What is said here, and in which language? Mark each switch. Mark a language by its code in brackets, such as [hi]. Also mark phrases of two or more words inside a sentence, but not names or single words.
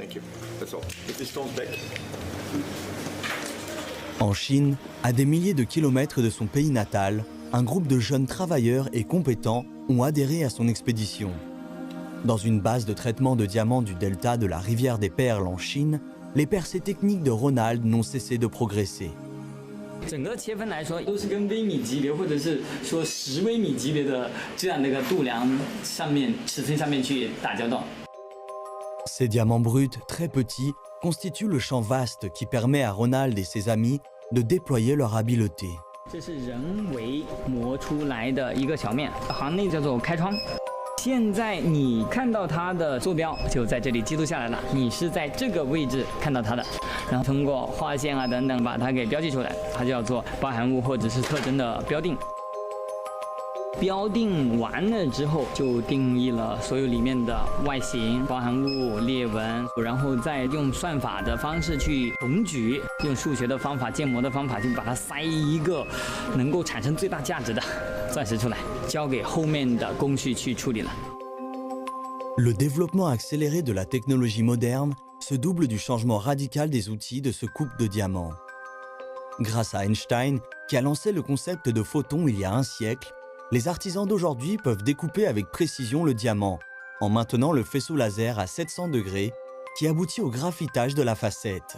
[fr] En Chine, à des milliers de kilomètres de son pays natal, un groupe de jeunes travailleurs et compétents ont adhéré à son expédition. Dans une base de traitement de diamants du delta de la rivière des Perles en Chine, les percées techniques de Ronald n'ont cessé de progresser. [zh] 整个切分来说，都是跟微米级别或者是说10微米级别的这样的一个度量上面、尺寸上面去打交道。 [fr] Ces diamants bruts très petits constituent le champ vaste qui permet à Ronald et ses amis de déployer leur habileté. [zh] 这是人为磨出来的一个小面，行内叫做开窗。现在你看到它的坐标就在这里记录下来了，你是在这个位置看到它的，然后通过划线啊等等把它给标记出来，它叫做包含物或者是特征的标定。标定完了之后，就定义了所有里面的外形、包含物、裂纹，然后再用算法的方式去重举，用数学的方法、建模的方法去把它塞一个能够产生最大价值的钻石出来，交给后面的工序去处理了。 [fr] Le développement accéléré de la technologie moderne se double du changement radical des outils de ce coupe de diamants. Grâce à Einstein, qui a lancé le concept de photon il y a un siècle, les artisans d'aujourd'hui peuvent découper avec précision le diamant, en maintenant le faisceau laser à 700 degrés, qui aboutit au graphitage de la facette.